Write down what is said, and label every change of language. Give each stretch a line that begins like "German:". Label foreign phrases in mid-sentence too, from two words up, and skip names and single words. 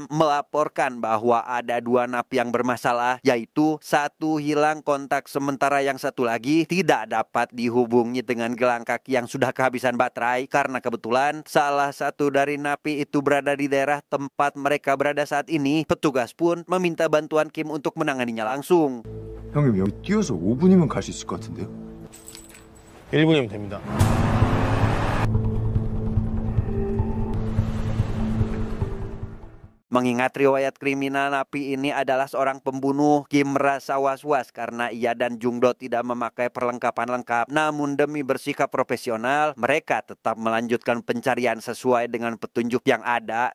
Indonesian: melaporkan bahwa ada dua napi yang bermasalah, yaitu satu hilang kontak sementara yang satu lagi tidak dapat dihubungi dengan gelang kaki yang sudah kehabisan baterai karena kebetulan salah satu dari napi itu berada di daerah tempat mereka berada saat ini. Petugas pun meminta bantuan Kim untuk menanganinya langsung.
Korean: 형님 여기 뛰어서 5분이면 갈 수 있을 것 같은데요? 1분이면 됩니다.
Indonesian: Mengingat riwayat kriminal napi ini adalah seorang pembunuh, Kim merasa was-was karena ia dan Jungdo tidak memakai perlengkapan lengkap. Namun demi bersikap profesional, mereka tetap melanjutkan pencarian sesuai dengan petunjuk yang ada.